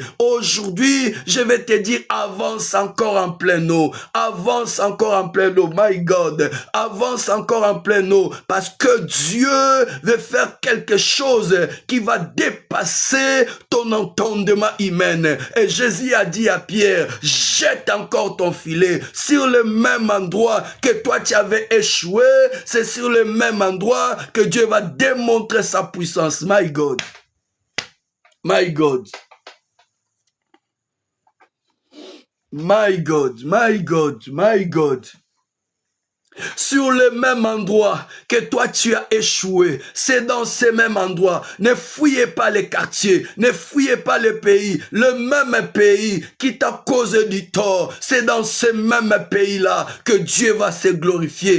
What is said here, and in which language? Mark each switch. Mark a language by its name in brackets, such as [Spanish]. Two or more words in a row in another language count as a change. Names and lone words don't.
[French] Aujourd'hui, je vais te dire, avance encore en pleine eau, avance encore en pleine eau, [English] my God, [French] avance encore en pleine eau, parce que Dieu veut faire quelque chose qui va dépasser ton entendement humain. Et Jésus a dit à Pierre, jette encore ton filet sur le même endroit que toi tu avais échoué, c'est sur le même endroit que Dieu va démontrer sa puissance. [English] My God. My God. My God. My God. My God. [French] Sur le même endroit que toi tu as échoué, c'est dans ce même endroit. Ne fouillez pas les quartiers, ne fouillez pas le pays. Le même pays qui t'a causé du tort, c'est dans ce même pays-là que Dieu va se glorifier.